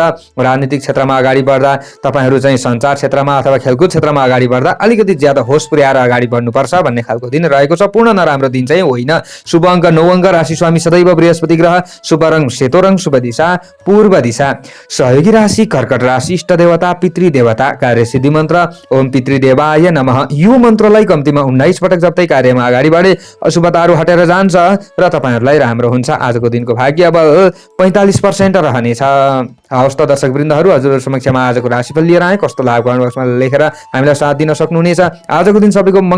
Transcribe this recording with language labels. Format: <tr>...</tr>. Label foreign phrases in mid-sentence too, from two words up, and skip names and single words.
<ne>राजनीतिक क्षेत्रमा अगाडि बढ्दा तपाईहरू चाहिँ सञ्चार क्षेत्रमा अथवा खेलकुद क्षेत्रमा अगाडि बढ्दा अलिकति ज्यादा होस पुर्याएर अगाडि बढ्नुपर्छ भन्ने खालको दिन रहेको छ। पूर्ण नराम्रो दिन चाहिँ होइन। शुभ अङ्क 9 अङ्क, राशि स्वामी सदैव बृहस्पति ग्रह, शुभ रङ सेतो रङ, शुभ दिशा पूर्व दिशा। सहयोगी राशि कर्कट राशि, इष्ट देवता पितृ देवता, कार्यसिद्धि मन्त्र</ne> <sa>ओम पितृदेवाय नमः।</sa> <ne>यो मन्त्रलाई कम्तीमा 19 पटक जप्दै कार्यमा अगाडि बढे अशुभताहरू हटेर जान्छ र तपाईहरूलाई राम्रो हुन्छ। आजको दिनको भाग्य बल 45% रहनेछ। हवस् त दर्शकवृन्दहरू, हजुरहरू समक्षमा आजको राशिफल लिएर आएँ। कस्तो लाग्यो</ne> <en>comment boxमा</en> <ne>लेखेर हामीलाई साथ दिन सक्नुहुनेछ। आजको दिन सबैको मङ्गलमय बनोस्।</ne>